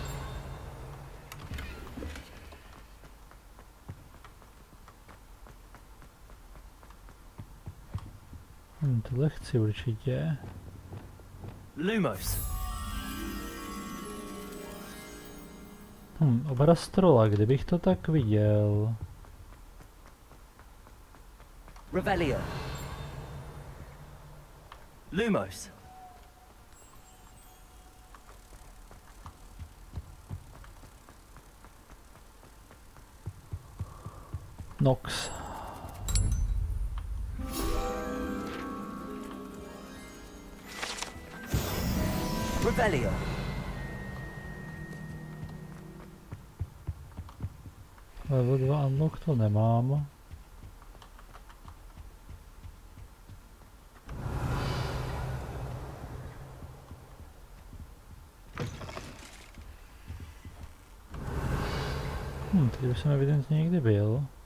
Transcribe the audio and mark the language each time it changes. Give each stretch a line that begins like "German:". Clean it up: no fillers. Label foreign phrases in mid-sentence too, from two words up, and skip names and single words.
Czech: Tohle chci určitě. Lumos. Obraz trola, kdybych to tak viděl. Revelio. Lumos. Nox. Revelio. Level 2 unlock to nemám. Teď už jsem evidentně někdy byl.